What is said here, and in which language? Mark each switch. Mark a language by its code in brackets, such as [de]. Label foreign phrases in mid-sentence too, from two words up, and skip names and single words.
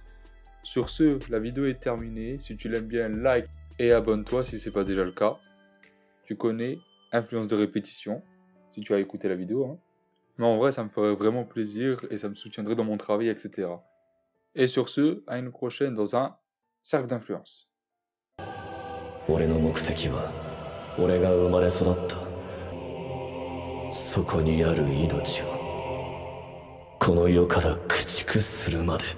[fr] Sur ce, la vidéo est terminée. Si tu l'aimes bien, like et abonne-toi si ce n'est pas déjà le cas. Tu connais, influence de répétition, si tu as écouté la vidéo. Hein. Mais en vrai, ça me ferait vraiment plaisir et ça me soutiendrait dans mon travail, etc. Et sur ce, à une prochaine dans un cercle d'influence. [ja] 俺の目的は俺が生まれ育ったそこにある命をこの世から駆逐するまで